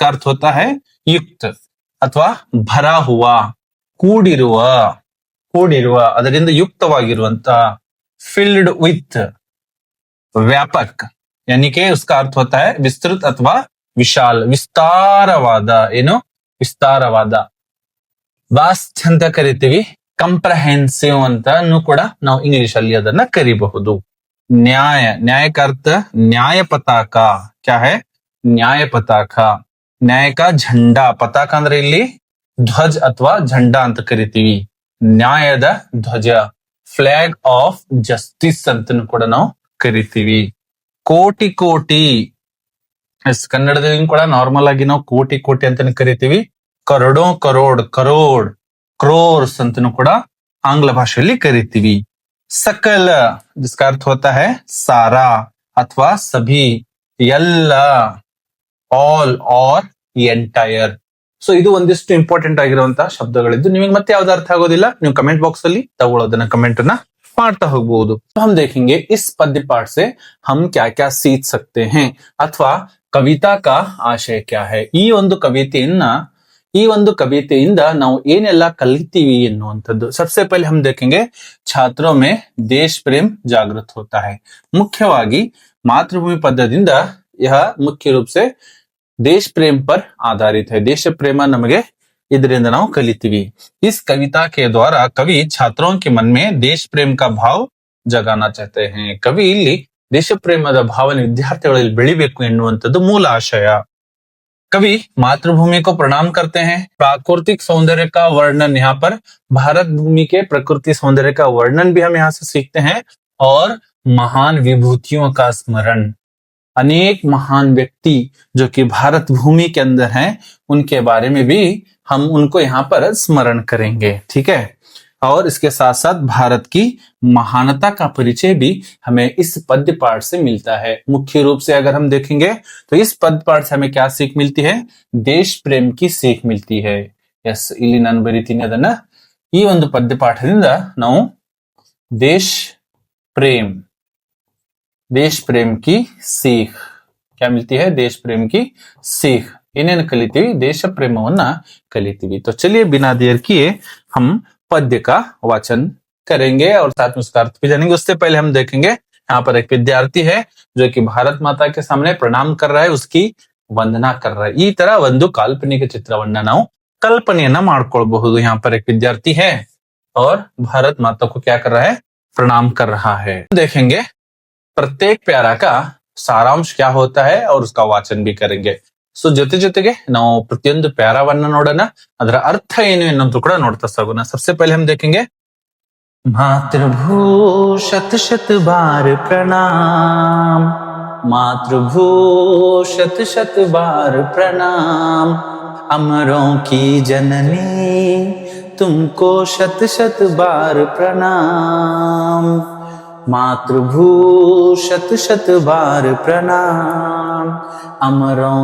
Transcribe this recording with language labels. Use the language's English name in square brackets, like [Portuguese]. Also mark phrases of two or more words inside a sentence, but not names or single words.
[Hindi] अर्थ होता है युक्त अथवा भरा हुआ [Kannada] ಕೂಡಿರುವ ಕೂಡಿರುವ ಅದರಿಂದ ಯುಕ್ತವಾಗಿರುವಂತ [English] filled with [Hindi] व्यापक यानी कि उसका अर्थ होता है विस्तृत अथवा विशाल ವಿಸ್ತಾರವಾದ [Kannada] ಏನು ವಿಸ್ತಾರವಾದ ವಾಸ್ಟ್ ಅಂತ ಕರಿತೀವಿ ಕಂಪ್ರಹೆನ್ಸಿವ್ ಅಂತಾನು ಕೂಡ ನಾವು ಇಂಗ್ಲಿಷ್ ಅಲ್ಲಿ ಅದನ್ನ ಕರಿಬಹುದು [Hindi] न्याय न्याय का अर्थ न्याय पताका क्या है न्याय पताका न्याय का झंडा पताका [Kannada] ಅಂದ್ರೆ ಇಲ್ಲಿ ಧ್ವಜ ಅಥವಾ झंडा ಅಂತ ಕರಿತೀವಿ ನ್ಯಾಯದ ಧ್ವಜ [English] flag of justice [Kannada] ಅಂತಾನು ಕೂಡ ನಾವು ಕರಿತೀವಿ ಕೋಟಿ ಕೋಟಿ ಕನ್ನಡದಲ್ಲಿ ಕೂಡ ನಾರ್ಮಲ್ ಆಗಿ ನಾವು ಕೋಟಿ ಕೋಟಿ ಅಂತಾನೆ ಕರಿತೀವಿ [Hindi] करोड़ों करोड़ करोड़ [Kannada] ಕ್ರೋರ್ಸ್ ಅಂತಾನು ಕೂಡ ಆಂಗ್ಲ ಭಾಷೆಯಲ್ಲಿ ಕರಿತೀವಿ [Hindi] सकल जिसका अर्थ होता है सारा अथवा सभी [Kannada] ಎಲ್ಲ [English] all or entire [Kannada] ಸೊ ಇದು ಒಂದಿಷ್ಟು ಇಂಪಾರ್ಟೆಂಟ್ ಆಗಿರುವಂತಹ ಶಬ್ದಗಳಿದ್ದು ನಿಮಗೆ ಮತ್ತೆ ಯಾವ್ದು ಅರ್ಥ ಆಗೋದಿಲ್ಲ ನೀವು [English] comment box [Kannada] ಅಲ್ಲಿ ತಗೊಳ್ಳೋದನ್ನ ಕಮೆಂಟ್ ಅನ್ನ ಮಾಡ್ತಾ ಹೋಗಬಹುದು [Hindi] हम देखेंगे इस पद्य पाठ से हम क्या क्या सीख सकते हैं अथवा कविता का आशय क्या है [Kannada] ಈ ಒಂದು ಕವಿತೆಯಿಂದ ನಾವು ಏನೆಲ್ಲ ಕಲಿತೀವಿ ಎನ್ನುವಂಥದ್ದು [Hindi] सबसे पहले हम देखेंगे छात्रों में देश प्रेम जागृत होता है [Kannada] ಮುಖ್ಯವಾಗಿ ಮಾತೃಭೂಮಿ ಪದ್ಯದಿಂದ [Hindi] यह मुख्य रूप से देश प्रेम पर आधारित है देश प्रेम [Kannada] ನಮಗೆ ಇದರಿಂದ ನಾವು ಕಲಿತೀವಿ [Hindi] इस कविता के द्वारा कवि छात्रों के मन में देश प्रेम का भाव जगाना चाहते हैं कवि [Kannada] ಇಲ್ಲಿ ದೇಶ ಪ್ರೇಮದ ಭಾವನೆ ವಿದ್ಯಾರ್ಥಿಗಳಲ್ಲಿ ಬೆಳಿಬೇಕು ಎನ್ನುವಂಥದ್ದು ಮೂಲ ಆಶಯ [Hindi] कवि मातृभूमि को प्रणाम करते हैं प्राकृतिक सौंदर्य का वर्णन यहाँ पर भारत भूमि के प्रकृति सौंदर्य का वर्णन भी हम यहाँ से सीखते हैं और महान विभूतियों का स्मरण अनेक महान व्यक्ति जो कि भारत भूमि के अंदर हैं उनके बारे में भी हम उनको यहाँ पर स्मरण करेंगे ठीक है और इसके साथ साथ भारत की महानता का परिचय भी हमें इस पद्य पाठ से मिलता है मुख्य रूप से अगर हम देखेंगे तो इस पद्य पाठ से हमें क्या सीख मिलती है देश प्रेम की सीख मिलती है यस [Kannada] ಇಲ್ಲಿ ನಾನು ಬರೀತೀನಿ ಅದನ್ನ ಈ ಒಂದು ಪದ್ಯ ಪಾಠದಿಂದ ನಾವು [Hindi] देश प्रेम की सीख क्या मिलती है देश प्रेम की सीख [Kannada] ಏನೇನು ಕಲಿತೀವಿ ದೇಶ ಪ್ರೇಮವನ್ನ ಕಲಿತೀವಿ [Hindi] तो चलिए बिना देर किए हम पद्य का वाचन करेंगे और साथ में उसका अर्थ भी जानेंगे उससे पहले हम देखेंगे यहाँ पर एक विद्यार्थी है जो कि भारत माता के सामने प्रणाम कर रहा है उसकी ವಂದನಾ कर रहा है [Kannada] ಈ ತರ ಒಂದು ಕಾಲ್ಪನಿಕ ಚಿತ್ರವನ್ನ ನಾವು ಕಲ್ಪನೆಯನ್ನ ಮಾಡ್ಕೊಳ್ಬಹುದು [Hindi] यहाँ पर एक विद्यार्थी है और भारत माता को क्या कर रहा है प्रणाम कर रहा है देखेंगे प्रत्येक प्यारा का ಸಾರಾಂಶ क्या होता है और उसका वाचन भी करेंगे. [Kannada] ಸೊ ಜೊತೆಗೆ ನಾವು ಪ್ರತಿಯೊಂದು ಪ್ಯಾರಾವನ್ನ ನೋಡೋಣ, ಅದರ ಅರ್ಥ ಏನು ಎನ್ನುವುದು ಕೂಡ ನೋಡ್ತಾ ಸಾಗೋಣ. [Hindi] सबसे पहले हम देखेंगे मातृभू शत शत बार प्रणाम, मातृभू शत शत बार प्रणाम, अमरों की जननी तुमको शत शत बार प्रणाम, मातृभू शत शत बार प्रणाम, अमरों